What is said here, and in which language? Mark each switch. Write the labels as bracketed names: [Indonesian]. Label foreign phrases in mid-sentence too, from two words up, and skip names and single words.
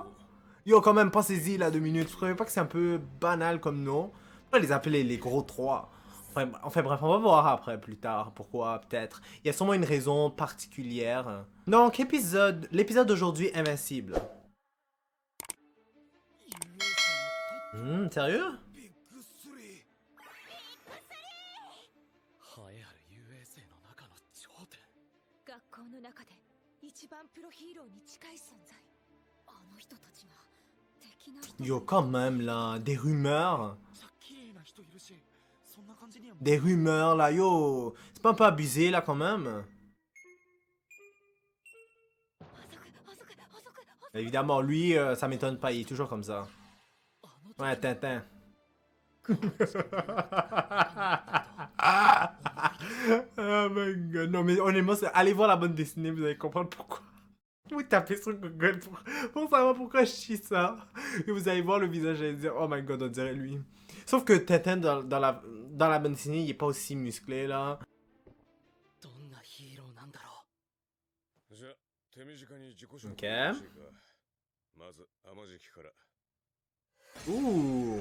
[French] Yo, quand même, pensez-y là 2 minutes. Vous trouvez pas que c'est un peu banal comme nom? Pourquoi les appeler les gros trois? Enfin bref, on va voir après plus tard pourquoi peut-être. Il y a sûrement une raison particulière. Donc l'épisode d'aujourd'hui invincible. Sérieux? [Japanese] 学校の中で一番プロヒーローに近い存在。あの人たちが敵な人。 [French] Yo, quand même là, des rumeurs. Des rumeurs là, yo. C'est pas un peu abusé là quand même? Évidemment, lui, ça m'étonne pas, il est toujours comme ça. Ouais, Tintin. [English] Oh my god. [French] Non, mais honnêtement, allez voir la bande dessinée, vous allez comprendre pourquoi. Vous tapez sur Google pour savoir pourquoi je chie ça. Et vous allez voir le visage et dire, [English] oh my god, [French] on dirait lui. Sauf que Tintin, dans la bande dessinée, il est pas aussi musclé là. Ok. Ouh.